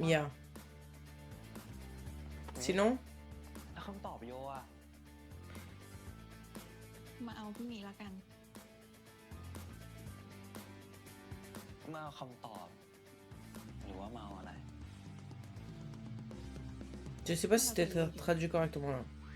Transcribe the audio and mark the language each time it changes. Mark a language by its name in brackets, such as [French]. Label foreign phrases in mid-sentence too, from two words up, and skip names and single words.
[French] Mia. Sinon, [Thai] แล้วคำตอบโยอะ มาเอาพรุ่งนี้ละกัน มาเอาคำตอบ หรือว่ามาเอาอะไร [French] je sais pas si c'était traduit correctement là.